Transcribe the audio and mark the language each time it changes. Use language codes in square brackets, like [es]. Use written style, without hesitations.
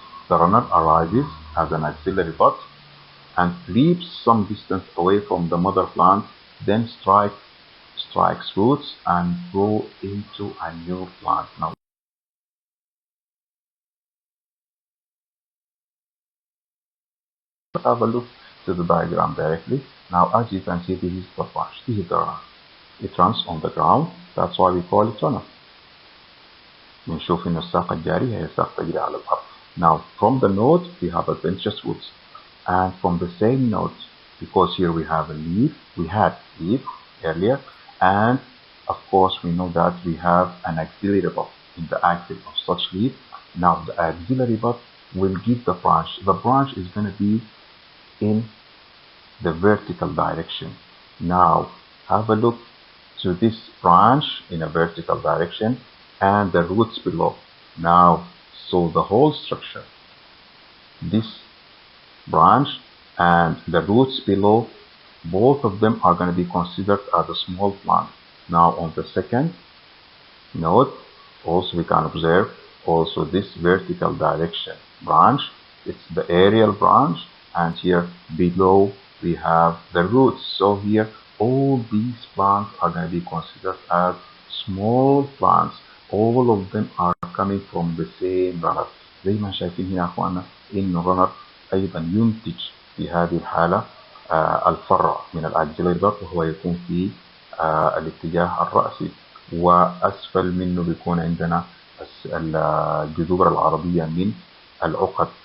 [en] the runner arises as an axillary bud and leaps some distance away from the mother plant, then strikes roots and grow into a new plant. Now let's have a look to the diagram directly. Now as you can see, this is the branch, this is the runner. It runs on the ground, that's why we call it runner. [ar] بنشوف إن الساق الجاري هي الساق تجري على الأرض. [en] Now from the node we have adventitious roots, and from the same node, because here we have a leaf, we had leaf earlier, and of course we know that we have an auxiliary bud in the axil of such leaf. Now the auxiliary bud will give the branch. The branch is going to be in the vertical direction. Now have a look to this branch in a vertical direction and the roots below. Now, so the whole structure, this branch and the roots below, both of them are going to be considered as a small plant. Now on the second node, also we can observe also this vertical direction branch. It's the aerial branch, and here below we have the roots. So here all these plants are going to be considered as small plants. All of them are coming from the same runner. [ar] زي ما شايفين هنا يا اخوانا ان الرنر ايضا ينتج في هذه الحالة الفرع من الاكسيلري باد، وهو يكون في الاتجاه الرأسي، واسفل منه بيكون عندنا الجذور العرضية من العقد.